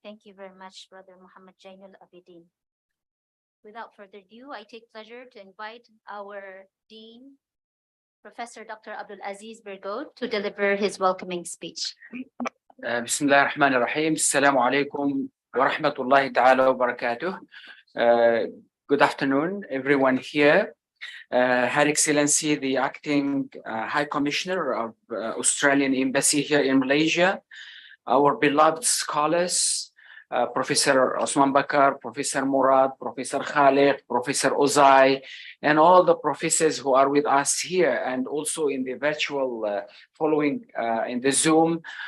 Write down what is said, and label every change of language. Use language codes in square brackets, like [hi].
[en] Thank you very much, Brother Muhammad Jainul Abidin. Without further ado, I take pleasure to invite our Dean, Professor Dr. Abdulaziz Bergod, to deliver his welcoming speech. [ar] بسم الله الرحمن الرحيم. السلام عليكم ورحمة الله تعالى وبركاته. [en] Good afternoon, everyone here. Her Excellency, the Acting High Commissioner of Australian Embassy here in Malaysia, our beloved scholars, Professor Osman Bakar, Professor Murad, Professor Khalid, Professor Ozai, and all the professors who are with us here and also in the virtual following in the Zoom,